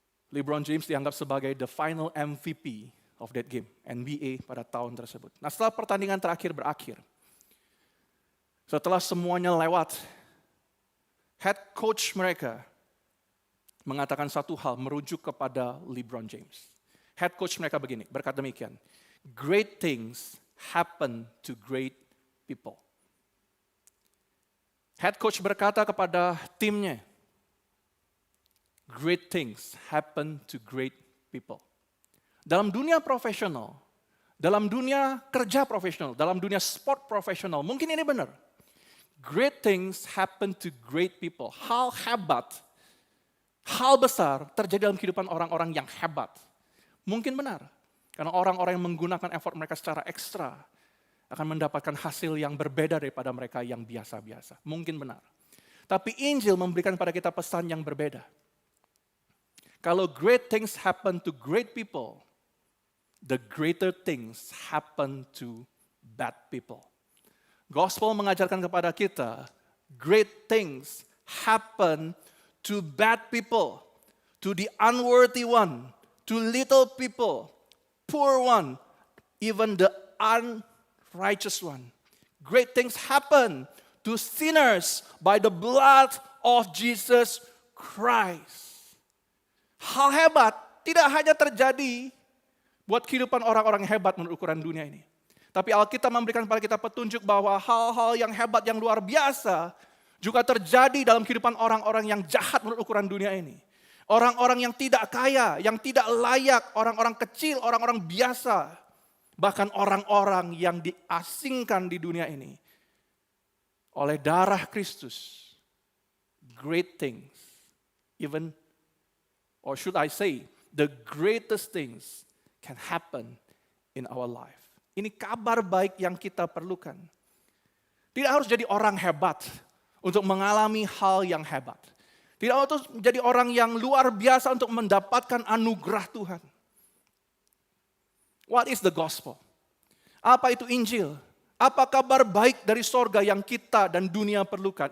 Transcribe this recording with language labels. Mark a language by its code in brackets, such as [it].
[en] LeBron James [id] dianggap sebagai [en] the final MVP of that game, NBA [id] pada tahun tersebut. Nah, setelah pertandingan terakhir berakhir, setelah semuanya lewat, head coach mereka mengatakan satu hal, merujuk kepada LeBron James. [en] Head coach [id] mereka berkata demikian, [en] great things happen to great people. Head coach [id] berkata kepada timnya, [en] great things happen to great people. [id] Dalam dunia profesional, dalam dunia kerja profesional, dalam dunia sport profesional, mungkin ini benar. [en] Great things happen to great people. [id] Hal hebat, hal besar terjadi dalam kehidupan orang-orang yang hebat. Mungkin benar. Karena orang-orang yang menggunakan effort mereka secara ekstra akan mendapatkan hasil yang berbeda daripada mereka yang biasa-biasa. Mungkin benar. Tapi Injil memberikan pada kita pesan yang berbeda. [en] Kalau great things happen to great people, the greater things happen to bad people. Gospel [id] mengajarkan kepada kita, [en] great things happen to bad people, to the unworthy one, to little people, poor one, even the unrighteous one. Great things happen to sinners by the blood of Jesus Christ. [id] Hal hebat tidak hanya terjadi buat kehidupan orang-orang hebat menurut ukuran dunia ini. Tapi Alkitab memberikan kepada kita petunjuk bahwa hal-hal yang hebat, yang luar biasa juga terjadi dalam kehidupan orang-orang yang jahat menurut ukuran dunia ini. Orang-orang yang tidak kaya, yang tidak layak, orang-orang kecil, orang-orang biasa. Bahkan orang-orang yang diasingkan di dunia ini. Oleh darah Kristus. [en] Great things. Even, or should I say, the greatest things can happen in our life. [id] Ini kabar baik yang kita perlukan. Tidak harus jadi orang hebat untuk mengalami hal yang hebat. Tidak harus menjadi orang yang luar biasa untuk mendapatkan anugerah Tuhan. [en] What is the gospel? [id] Apa itu Injil? Apa kabar baik dari sorga yang kita dan dunia perlukan?